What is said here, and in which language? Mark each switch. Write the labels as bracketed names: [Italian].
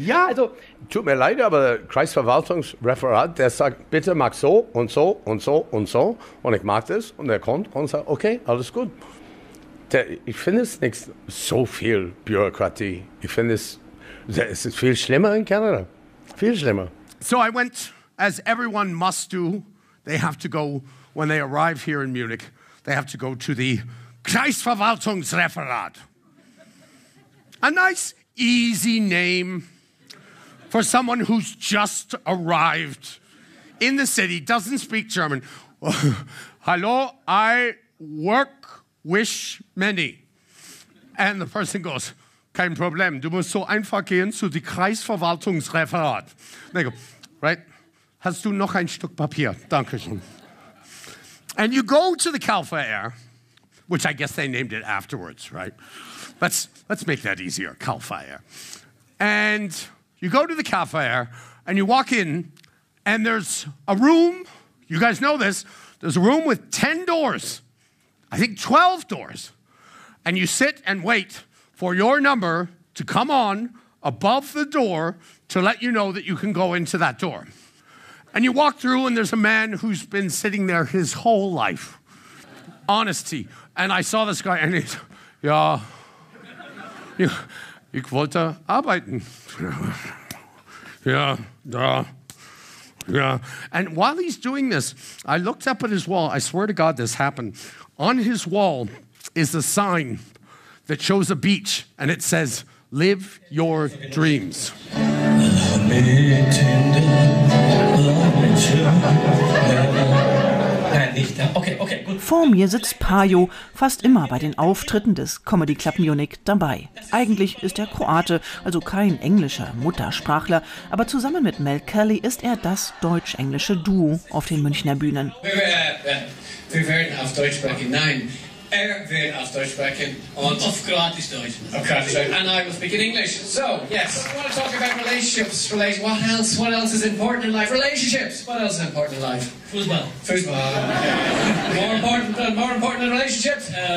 [German] Ja, also, tut mir leid, aber Kreisverwaltungsreferat, der sagt, bitte mach so und so und so und so und ich mag das und er kommt und sagt, okay, alles gut. Ich finde es nicht so viel Bürokratie. Ich finde es ist viel schlimmer in Kanada. Viel schlimmer. [English] So I went, as everyone must do, they have to go, when they arrive here in Munich, they have to go to the Kreisverwaltungsreferat. A nice, easy name for someone who's just arrived in the city, doesn't speak German. Hallo, I work wish many. And the person goes, [German] kein Problem, du musst so einfach gehen zu die Kreisverwaltungsreferat. [English] They go, right? [German] Hast du noch ein Stück Papier? Dankeschön. [English] And you go to the Kalfa Air, which I guess they named it afterwards, right? Let's make that easier, Kalfa Air. And you go to the Kalfa Air, and you walk in, and there's a room, you guys know this, there's a room with 10 doors, I think 12 doors, and you sit and wait for your number to come on above the door to let you know that you can go into that door. And you walk through and there's a man who's been sitting there his whole life. Honesty. And I saw this guy and he's, [German] ja, ich wollte arbeiten. Ja, da, ja. [English] And while he's doing this, I looked up at his wall. I swear to God this happened. On his wall is a sign that shows a beach, and it says, live your dreams. [German] Vor mir sitzt Pajo fast immer bei den Auftritten des Comedy Club Munich dabei. Eigentlich ist er Kroate, also kein englischer Muttersprachler, aber zusammen mit Mel Kelly ist er das deutsch-englische Duo auf den Münchner Bühnen. Wir werden auf Deutsch sprechen, nein. Wird auf Deutsch sprechen und auf Kroatisch Deutsch. Auf Kroatisch Deutsch. [English] And I will speak in English. So, yes. I want to talk about relationships. What else is important in life? Relationships. What else is important in life? [German] Fußball. [English] more important than relationships?